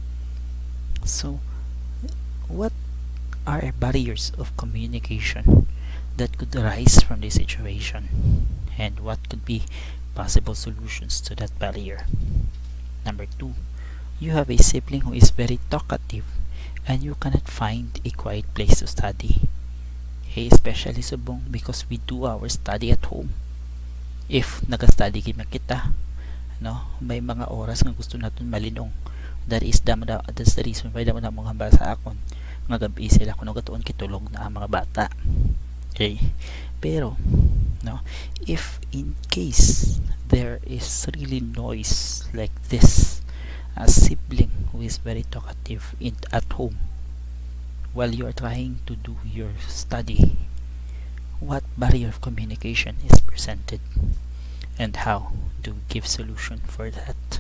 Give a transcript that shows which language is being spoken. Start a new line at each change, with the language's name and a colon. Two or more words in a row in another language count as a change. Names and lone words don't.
English: So, what are barriers of communication that could arise from this situation, and what could be possible solutions to that barrier? Number 2, you have a sibling who is very talkative and you cannot find a quiet place to study. Hey, especially subong because we do our study at home.
Hiligaynon: If nag-study kita, may mga oras nga gusto naton malinong.
English: That's the reason why
Hiligaynon: damo na mga basa akon nga gabi sila kuno gatuon kitulog na ang mga bata. Okay?
English: Pero if in case there is really noise like this, a sibling who is very talkative at home while you are trying to do your study, what barrier of communication is presented and how do we give solution for that?